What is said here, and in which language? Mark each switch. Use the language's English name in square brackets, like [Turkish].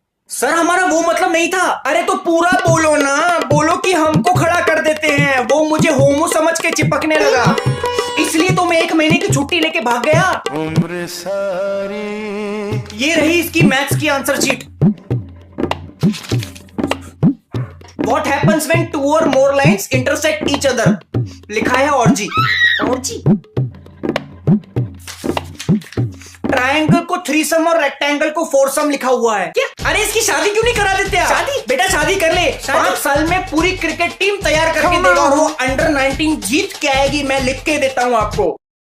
[Hindi] Sir हमारा वो मतलब नहीं था। अरे तो पूरा बोलो ना, बोलो कि हमको खड़ा कर देते हैं। वो मुझे होमो समझ के चिपकने लगा, इसलिए तो मैं 1 महीने की छुट्टी लेके भाग गया। उम्र सारी ये रही इसकी मैथ्स की answer sheet. [English] What happens when 2 or more lines intersect each other? [Hindi] लिखा है ऑर्जी। ऑर्जी? ट्रायंगल को थ्रीसम और रेक्टेंगल को फोरसम लिखा हुआ है क्या? अरे इसकी शादी क्यों नहीं करा देते आप? शादी? बेटा शादी कर ले, 5 साल में पूरी क्रिकेट टीम तैयार करके देगा और वो अंडर 19 जीत के आएगी, मैं लिख के देता हूं आपको।